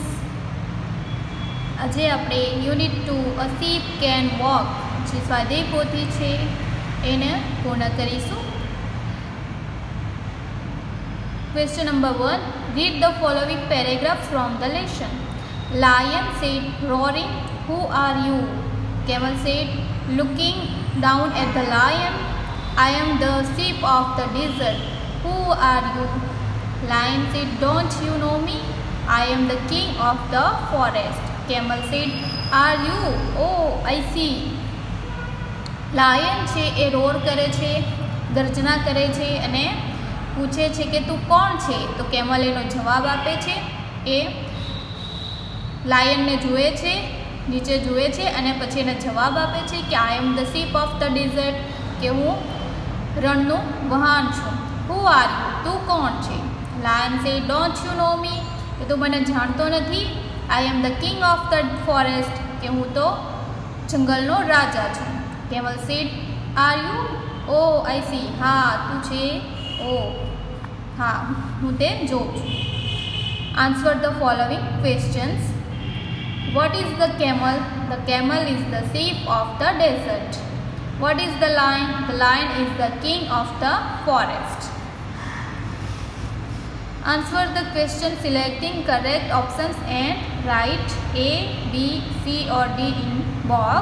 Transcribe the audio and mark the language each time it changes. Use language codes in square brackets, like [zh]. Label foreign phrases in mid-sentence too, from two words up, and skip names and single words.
[gu] આજે આપણે યુનિટ 2 અ સીપ કેન વોક જે સ્વાધ્યાય પોથી છે એને પૂર્ણ કરીશું। [en] Question number 1, read the following paragraph from the lesson. Lion said roaring, who are you? Camel said looking down at the lion, I am the sheep of the desert, who are you? Lion said, don't you know me? I am the king of the forest. Camel said, are you? Oh, I see. [gu] લાયન છે એ રોર કરે છે, ગર્જના કરે છે અને પૂછે છે કે તું કોણ છે? તો કેમલ એનો જવાબ આપે છે। એ લાયનને જુએ છે, નીચે જુએ છે અને પછી એને જવાબ આપે છે કે [en] I am the sheep of the desert, [gu] કે હું રણનું વહાણ છું। [en] Who are you? [gu] તું કોણ છે? [en] Lion said, don't you know me? [gu] કે તું મને જાણતો નથી? [en] I am the king of the forest, [gu] કે હું તો જંગલનો રાજા છું। [en] Camel said, are you? Oh, I see. [gu] હા તું છે? Oh, હા હું તે જોઉં છું। [en] Answer the following questions. What is the camel? The camel is the sheep of the desert. What is the lion? The lion is the king of the forest. Answer the question selecting correct options and write A, B, C or D in box.